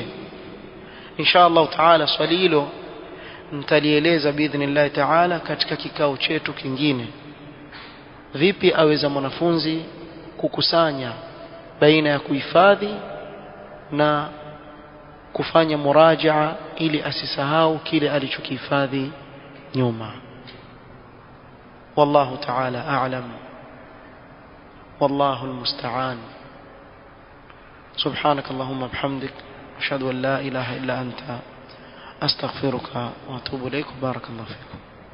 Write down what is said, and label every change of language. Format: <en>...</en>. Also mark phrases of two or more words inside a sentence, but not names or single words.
<ar>إن شاء الله تعالى</ar> <sw>swali hilo nitalieleza</sw> <ar>بإذن الله تعالى</ar> <sw>katika kikao chetu kingine, vipi aweza mwanafunzi kukusanya baina ya kuhifadhi na kufanya muraja'a ili asisahau kile alichokihifadhi nyuma.</sw> <ar>والله تعالى أعلم، والله المستعان. سبحانك اللهم وبحمدك، أشهد أن لا إله إلا أنت، أستغفرك وأتوب إليك. بارك الله فيكم.</ar>